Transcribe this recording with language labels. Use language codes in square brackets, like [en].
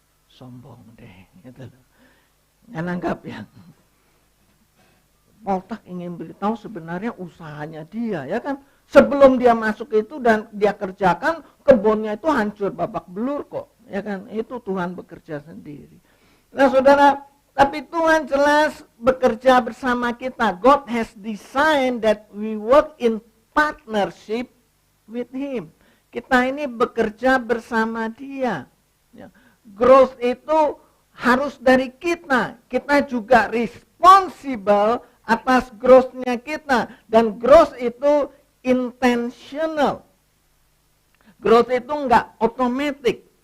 [id] Sombong deh, gitu loh. Nggak nanggap ya. Paul Tak ingin beritahu sebenarnya usahanya dia, ya kan. Sebelum dia masuk itu dan dia kerjakan, kebunnya itu hancur babak belur kok, ya kan. Itu Tuhan bekerja sendiri. Nah saudara, tapi Tuhan jelas bekerja bersama kita. [en] God has designed that we work in partnership with Him. [id] Kita ini bekerja bersama Dia. Ya. Growth itu harus dari kita. Kita juga responsible atas growth-nya kita. Dan growth itu intentional. Growth itu enggak otomatis.